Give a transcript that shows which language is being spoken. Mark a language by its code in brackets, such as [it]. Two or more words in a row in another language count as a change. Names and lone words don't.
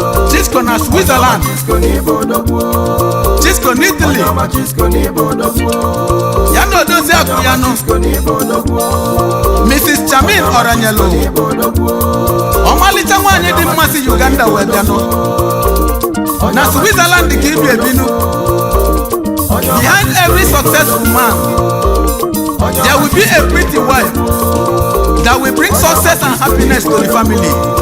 [ig] Chisco na Switzerland. Chisco n'Igbo odogwu. Chisco n'Italy. Onye ọma Chisco n'Igbo odogwu. Ya na odozi akụ ya nụ. Chisco n'Igbo odogwu. Mrs. Chamin Oranyelu. N'Igbo odogwu. Ọmalịcha nwaanyị dị mmasị Uganda wee bịa nụ. Na Switzerland ka ibi ebinu. [en] Behind every successful man, there will be a pretty wife that will bring success and happiness to the family.